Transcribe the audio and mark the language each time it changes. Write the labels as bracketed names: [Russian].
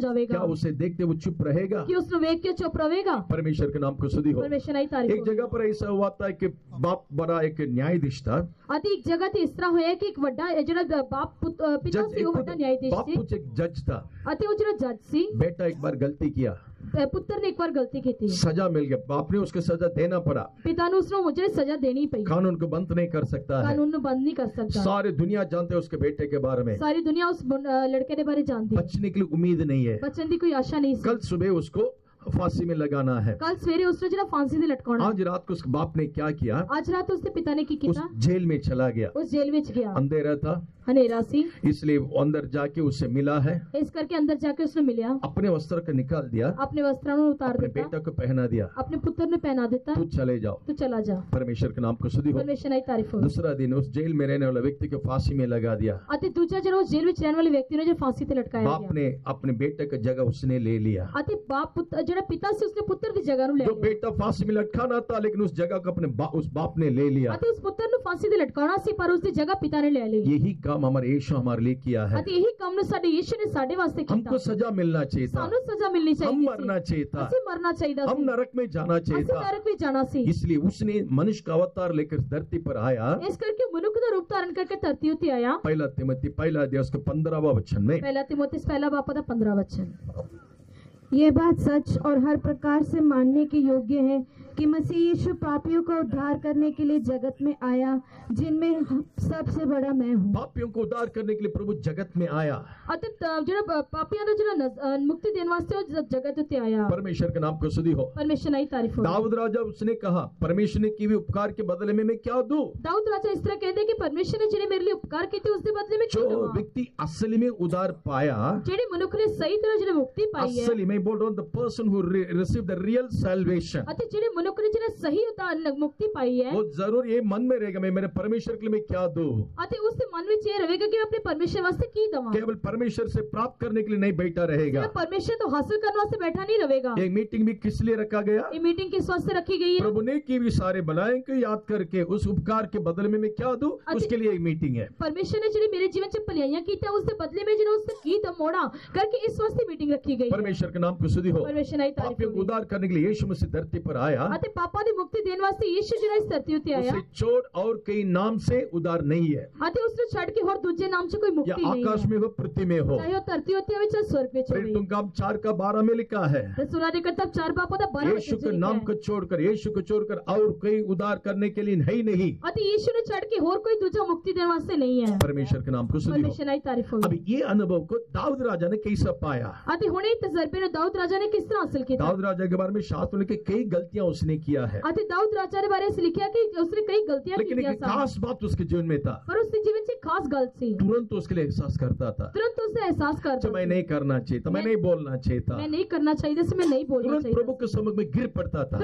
[Hindi] क्या [Punjabi] ਜਾਵੇਗਾ। [Hindi] उसे देखते वो चुप रहेगा? [Punjabi] ਕਿ ਉਸ ਨੂੰ ਵੇਖ ਕੇ ਚੁੱਪ ਰਹੇਗਾ। [Hindi] परमेश्वर के नाम को स्तुति हो। [Punjabi] ਪਰਮੇਸ਼ਰ ਦੀ ਤਾਰੀਫ [Hindi] एक जगह पर ऐसा हुआ था कि बाप बड़ा एक न्यायाधीश था। [Punjabi] ਅਤੇ ਇੱਕ ਜਗ੍ਹਾ ਜਗ੍ਹਾ ਤੇ ਇਸ ਤਰ੍ਹਾਂ ਹੋਇਆ ਕਿ ਇੱਕ ਵੱਡਾ ਜਿਹੜਾ ਪਿਤਾ ਸੀ ਉਹ ਵੱਡਾ ਨਿਆਇਧੀਸ਼ ਸੀ [Hindi] बापू एक जज था, [Punjabi] ਅਤੇ ਉਹ ਜਿਹੜਾ ਜੱਜ ਸੀ [Hindi] बेटा एक बार गलती किया, [Punjabi] ਪੁੱਤਰ ਨੇ ਇੱਕ ਵਾਰ ਗਲਤੀ ਕੀਤੀ, [Hindi] सजा मिल गया, बाप ने उसको सजा देना पड़ा, [Punjabi] ਪਿਤਾ ਨੂੰ ਉਸਨੂੰ ਜਿਹੜੀ ਸਜ਼ਾ ਦੇਣੀ ਪਈ, [Hindi] कानून को बंद नहीं कर सकता है। [Punjabi] ਕਾਨੂੰਨ ਨੂੰ ਬੰਦ ਨਹੀਂ ਕਰ ਸਕਦਾ। [Hindi] सारी दुनिया जानते हैं उसके बेटे के बारे में, [Punjabi] ਸਾਰੀ ਦੁਨੀਆ ਉਸ ਲੜਕੇ ਦੇ ਬਾਰੇ ਜਾਣਦੀ, [Hindi] बचने के लिए उम्मीद नहीं है। [Punjabi] ਬਚਣ ਦੀ ਕੋਈ ਆਸ਼ਾ ਨਹੀਂ ਸੀ। [Hindi] कल सुबह उसको फांसी में लगाना है। [Punjabi] ਕੱਲ ਸਵੇਰੇ ਉਸਨੂੰ ਜਿਹੜਾ ਫਾਂਸੀ ਤੇ ਲਟਕਾਉਣਾ, [Hindi] आज रात को उसके बाप ने क्या किया, [Punjabi] ਅੱਜ ਰਾਤ ਉਸਦੇ ਪਿਤਾ ਨੇ ਕੀ [Hindi] उस [Punjabi] ਕੀਤਾ, [Hindi] जेल में चला गया। [Punjabi] ਉਸ ਜੇਲ੍ਹ ਵਿੱਚ ਗਿਆ, [Hindi] अंधेरा था [Punjabi] ਹਨੇਰਾ ਸੀ, [Hindi] इसलिए वो अंदर जाके उससे मिला है, [Punjabi] ਇਸ ਕਰਕੇ ਅੰਦਰ ਜਾ ਕੇ ਉਸਨੂੰ ਮਿਲਿਆ, [Hindi] अपने वस्त्र को निकाल दिया, [Punjabi] ਆਪਣੇ ਵਸਤਰਾਂ ਨੂੰ ਉਤਾਰ [Hindi] अपने [Punjabi] ਦਿੱਤਾ, [Hindi] बेटा को पहना दिया, [Punjabi] ਆਪਣੇ ਪੁੱਤਰ ਨੂੰ ਪਹਿਨਾ ਦਿੱਤਾ, [Hindi] तू चले जाओ। [Punjabi] ਤੂੰ चला जा। [Hindi] परमेश्वर के नाम को स्तुति हो। [Punjabi] ਪਰਮੇਸ਼ਰ ਦੀ ਤਾਰੀਫ ਹੋ। [Hindi] दूसरा दिन उस जेल में रहने वाला व्यक्ति को फांसी में लगा दिया। [Punjabi] ਅਤੇ ਦੂਜਾ ਜਿਹੜਾ ਉਸ ਜੇਲ੍ਹ ਵਿੱਚ ਰਹਿਣ ਵਾਲੇ ਵਿਅਕਤੀ ਨੂੰ ਜਿਹੜਾ ਫਾਂਸੀ ਤੇ ਲਟਕਾਇਆ [Hindi] बाप [Punjabi] ਗਿਆ, [Hindi] ने अपने बेटे की जगह उसने ले लिया। [Punjabi] ਅਤੇ ਜਿਹੜਾ ਪਿਤਾ ਸੀ ਉਸਨੇ ਪੁੱਤਰ ਦੀ ਜਗ੍ਹਾ ਨੂੰ ਲੈ [Hindi] जो [Punjabi] ਲਿਆ, [Hindi] बेटा फांसी में लटकाना था, लेकिन उस जगह को अपने उस बाप ने ले लिया। [Punjabi] ਅਤੇ ਉਸ ਪੁੱਤਰ ਨੂੰ ਫਾਂਸੀ ਤੇ ਲਟਕਾਉਣਾ ਸੀ ਪਰ ਉਸਦੀ ਜਗ੍ਹਾ ਪਿਤਾ ਨੇ ਲੈ ਲਈ। [Hindi] यही काम हमारे यीशु हमारे लिए किया है। [Punjabi] ਅਤੇ ਇਹੀ ਕੰਮ ਨੂੰ ਸਾਡੇ ਯੀਸ਼ੂ ਨੇ ਸਾਡੇ ਵਾਸਤੇ ਕੀਤਾ। [Hindi] हमको सजा मिलना चाहिए था, [Punjabi] ਸਾਨੂੰ ਸਜ਼ਾ ਮਿਲਣੀ [Hindi] हम [Punjabi] ਚਾਹੀਦੀ [Hindi] मरना [Punjabi] ਸੀ, [Hindi] चाहिए था, [Punjabi] ਅਸੀਂ ਮਰਨਾ ਚਾਹੀਦਾ [Hindi] हम [Punjabi] ਸੀ, [Hindi] नरक में जाना चाहिए [Punjabi] ਅਸੀਂ [Hindi] था। [Punjabi] ਨਰਕ ਵਿੱਚ ਜਾਣਾ ਸੀ। [Hindi] इसलिए उसने मनुष्य का अवतार लेकर धरती पर आया। [Punjabi] ਇਸ ਕਰਕੇ ਮਨੁੱਖ ਦਾ ਰੂਪ ਧਾਰਨ ਕਰਕੇ ਧਰਤੀ ਉੱਤੇ ਆਇਆ। [Hindi] पहला तिमोथी पहला अध्याय उसके 15वां वचन में, [Punjabi] ਪਹਿਲਾ ਤਿਮੋਥੀ ਪਹਿਲਾ ਬਾਪ ਦਾ 15 वचन। [Hindi] ये बात सच और हर प्रकार से मानने के योग्य है कि मसीह यीशु पापियों का उद्धार करने के लिए जगत में आया, जिनमें सबसे बड़ा मैं हूँ। पापियों को उद्धार करने के लिए प्रभु जगत में आया। [Punjabi] ਅਤੇ ਜਿਹੜਾ ਪਾਪੀਆਂ ਦਾ ਜਿਹੜਾ ਮੁਕਤੀ ਦੇਣ ਵਾਸਤੇ ਉਹ ਜਗਤ ਉੱਤੇ ਆਇਆ। [Hindi] परमेश्वर के नाम को स्तुति हो। [Punjabi] ਪਰਮੇਸ਼ਰ ਦੀ ਤਾਰੀਫ ਹੋ। [Hindi] दाऊद राजा उसने कहा, परमेश्वर ने किए हुए उपकार के बदले में मैं क्या दूं? दाऊद राजा इस तरह कहते कि परमेश्वर ने [Punjabi] ਜਿਹੜੇ ਮੇਰੇ ਲਈ ਉਪਕਾਰ ਕੀਤੇ ਉਸ ਦੇ ਬਦਲੇ में ਕੀ [Hindi] जो [Punjabi] ਦਵਾਂ। [Hindi] व्यक्ति असली में उद्धार पाया, [Punjabi] ਜਿਹੜੇ ਮਨੁੱਖ ਨੇ ਸਹੀ ਤਰ੍ਹਾਂ ਜਿਹੜਾ ਮੁਕਤੀ ਪਾਈ ਹੈ, [Hindi] असली में बोल रहा हूं, [English] the person who received the real salvation, [Punjabi] ਅਤੇ ਜਿਹੜੇ ਮਨੁੱਖ ਨੇ ਜਿਹੜਾ ਸਹੀ ਮੁਕਤੀ ਪਾਈ ਹੈ, [Hindi] वो जरूर ये मन में रहेगा, मैं मेरे परमेश्वर के लिए मैं क्या दूं। [Punjabi] ਅਤੇ ਉਸ ਦੇ ਮਨ ਵਿੱਚ ਇਹ ਰਹੇਗਾ ਕਿ ਮੈਂ ਆਪਣੇ ਪਰਮੇਸ਼ਰ ਵਾਸਤੇ ਕੀ ਦਵਾਂ। [Hindi] केवल परमेश्वर से प्राप्त करने के लिए नहीं बैठा रहेगा। मैं परमेश्वर तो हासिल करने वास्ते बैठा नहीं रहेगा। ये मीटिंग भी किस लिए रखा गया? ये मीटिंग किस वास्ते रखी गई है? प्रभु ने की भी सारे भलाई को याद करके उस उपकार के बदले में मैं क्या दूं, उसके लिए एक मीटिंग है। [Punjabi] परमेश्वर ने ਜਿਹੜੀ ਮੇਰੇ ਜੀਵਨ 'ਚ ਭਲਾਈਆਂ ਕੀਤੀਆਂ ਉਸ ਦੇ ਬਦਲੇ में ਜਿਹੜਾ ਉਸ ਕੀ ਦਮੋੜਾ [Hindi] करके इस वास्ते मीटिंग रखी गई है। परमेश्वर के नाम को स्तुति हो। [Punjabi] परमेश्वर ਦੀ ਤਾਰੀਫ [Hindi] पापियों को उद्धार करने के लिए यीशु मसीह धरती पर आया। [Punjabi] ਅਤੇ ਪਾਪਾਂ ਦੀ ਮੁਕਤੀ ਦੇਣ ਵਾਸਤੇ ਯੀਸ਼ੂ ਜਿਹੜਾ ਇਸ ਧਰਤੀ ਉੱਤੇ ਆਇਆ, [Hindi] उसे छोड़ और कई नाम से उद्धार नहीं है, [Punjabi] ਅਤੇ ਉਸ ਨੂੰ ਛੱਡ ਕੇ ਹੋਰ ਦੂਜੇ ਨਾਮ 'ਚ ਕੋਈ [Hindi] या [Punjabi] ਮੁਕਤੀ ਨਹੀਂ [Hindi] आकाश [Punjabi] ਹੈ। [Hindi] में हो पृथ्वी में हो। [Punjabi] ਚਾਹੇ ਉਹ ਧਰਤੀ ਉੱਤੇ ਹੋਵੇ ਚਾਹੇ स्वर्ग ਵਿੱਚ ਹੋਵੇ। [Hindi] प्रेरितों का 4:12 में लिखा है, रसूलों के किताब 4 बापों ਦਾ 12 यीशु के नाम को छोड़कर, यीशु को छोड़कर और कोई उद्धार करने के लिए है ही नहीं। [Punjabi] ਅਤੇ ਯੀਸ਼ੂ ਨੂੰ ਛੱਡ ਕੇ ਹੋਰ ਕੋਈ ਦੂਜਾ ਮੁਕਤੀ ਦੇਣ ਵਾਸਤੇ ਨਹੀਂ ਹੈ। [Hindi] परमेश्वर के नाम को स्तुति हो। [Punjabi] ਪਰਮੇਸ਼ਰ ਦੀ ਤਾਰੀਫ ਹੋਵੇ। [Hindi] अब ये अनुभव को दाऊद राजा ने कैसे पाया? [Punjabi] ਅਤੇ ਹੁਣ ਇਹ ਤਜਰਬੇ ਨੂੰ ਦਾਊਦ ਰਾਜਾ ਨੇ ਕਿਸ ਤਰ੍ਹਾਂ ਹਾਸਲ ਕੀਤਾ? [Hindi] दाऊद राजा के बारे में शास्त्र में कई गलतियां उसने किया है, [Punjabi] ਅਤੇ ਦਾਊਦ ਰਾਜਾ ਦੇ ਬਾਰੇ ਇਸ ਲਿਖਿਆ ਕਿ ਉਸਨੇ ਕਈ ਗਲਤੀਆਂ [Hindi] लेकिन [Punjabi] ਕੀਤੀਆਂ [Hindi] एक [Punjabi] ਸਨ, [Hindi] खास बात उसके जीवन में था, [Punjabi] ਪਰ ਉਸਦੇ ਜੀਵਨ 'ਚ ਇੱਕ ਖਾਸ ਗੱਲ ਸੀ। [Hindi] तुरंत उसके लिए एहसास करता था, तुरंत उसने एहसास कर जो मैं नहीं करना चाहिए था, मैं नहीं बोलना चाहिए था, मैं नहीं करना चाहिए था, मैं नहीं बोलना तुरंत चाहिए प्रभु के समझ में गिर पड़ता था।